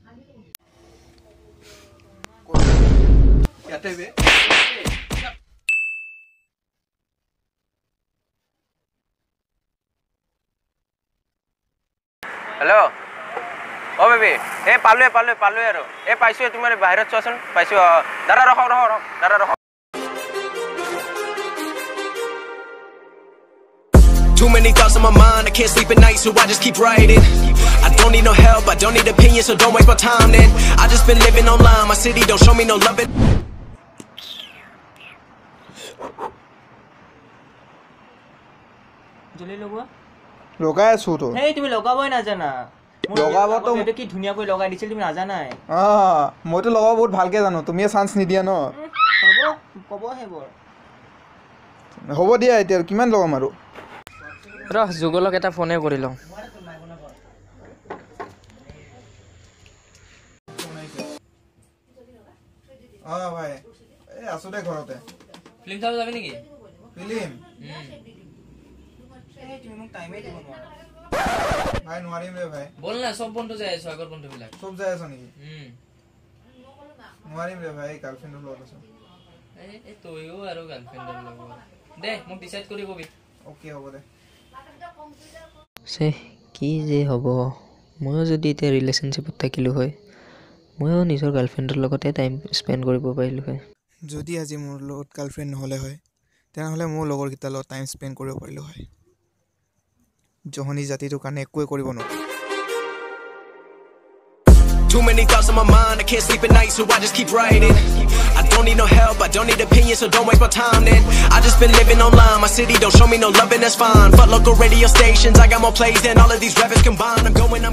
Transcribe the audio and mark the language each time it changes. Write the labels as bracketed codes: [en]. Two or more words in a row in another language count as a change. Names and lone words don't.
[en] hello baby [as] পালোৱে আৰু পাইছোঁ তুমি বাহিৰত চোৱাচোন পাইছোঁ দাদা ৰখক [en] Too many thoughts on my mind, I can't sleep at night, so I just keep writing. I don't need no help, I don't need opinions, so don't waste my time then. I just been living online, my city don't show me no love. [as] জলি লগোৱা লগাই আছো তো তুমি লগাবই নাজানা লগাবতো এটা কি ধুনীয়াকৈ লগাই দিছিল তুমি নাজানাই মইতো লগাব বহুত ভালকে জানো তুমিয়ে চান্স নিদিয়া ন ক'ব হেবৰ হ'ব দিয়া এতিয়া কিমান লগাম আৰু যুগলক এটা ফোনে কৰি লওঁ ভাই আছো দে ঘৰতে ফিল্ম চাব যাবি নেকি ফিল্ম তুমি মোক টাইমে দিব নোৱাৰা ভাই নোৱাৰিম ৰে ভাই বল না সব বন্ধু যাই আছো আগৰ বন্ধু বিলাক সব যাই আছো নেকি নোৱাৰিম ৰে ভাই গাৰ্লফ্ৰেণ্ডৰ লগত আছো তইও আৰু গাৰ্লফ্ৰেণ্ডৰ লগত দে মোক ডিসাইড কৰি কবি ওকে হ'ব দে কি যে হ'ব ময়ো যদি এতিয়া ৰিলেশ্যনশ্বিপত থাকিলোঁ হয় ময়ো নিজৰ গাৰ্লফ্ৰেণ্ডৰ লগতে [en] time spend [as] কৰিব পাৰিলোঁ হয় যদি আজি মোৰ লগত গাৰ্লফ্ৰেণ্ড নহ'লে হয় তেনেহ'লে মোৰ লগৰকেইটাৰ লগত [en] time spend [as] কৰিব পাৰিলোঁ হয় জহনী জাতিটোৰ কাৰণে একোৱে কৰিব নোৱাৰোঁ [en] Too many thoughts on my mind, I can't sleep at night, so I just keep writing. I don't need no help, I don't need opinions, so don't waste my time then. I just been living online, my city don't show me no love and that's fine. Fuck local radio stations, I got more plays than all of these rappers combined.